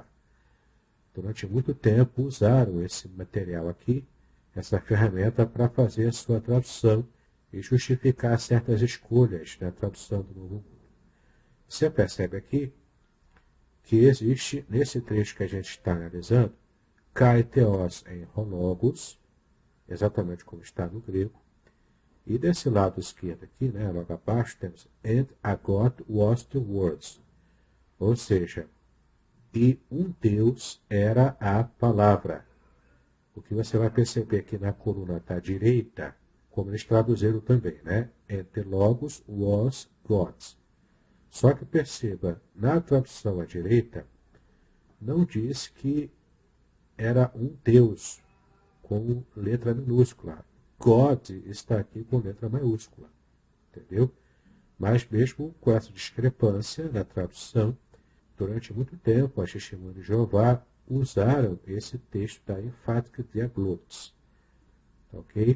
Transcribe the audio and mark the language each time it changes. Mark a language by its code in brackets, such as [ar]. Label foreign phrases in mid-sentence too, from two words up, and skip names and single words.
[pt] Durante muito tempo usaram esse material aqui, essa ferramenta, para fazer a sua tradução e justificar certas escolhas na tradução do Novo Mundo. Você percebe aqui que existe, nesse trecho que a gente está analisando, [el] καὶ θεὸς ἦν ὁ λόγος, [pt] exatamente como está no grego, e desse lado esquerdo aqui, né, logo abaixo, temos [en] and a God was the words, [pt] ou seja, e um Deus era a palavra. O que você vai perceber aqui na coluna da direita, como eles traduziram também, né? [en] And the Logos was God. [pt] Só que perceba, na tradução à direita, não diz que era um Deus com letra minúscula. God está aqui com letra maiúscula. Entendeu? Mas mesmo com essa discrepância na tradução, durante muito tempo as Testemunhas de Jeová usaram esse texto da Emphatic Diaglots, ok?